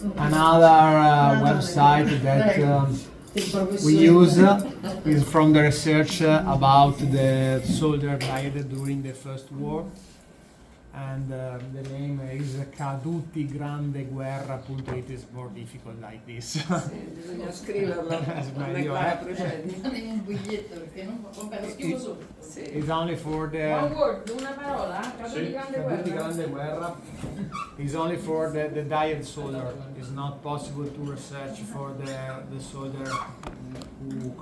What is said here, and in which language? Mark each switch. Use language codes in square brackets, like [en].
[en] Another website that we use is from the research about the soldier died during the First War, and the name is cadutiGrandeguerra.it. is more difficult like this. [it] Bisogna scriverlo. Meglio, Un biglietto perché non vabbè, lo scrivo sopra. [en] It's only for the One word, [it] una parola, [en] caduti grande guerra. CadutiGrandeguerra is only for the died soldier. It's not possible to research for the soldier who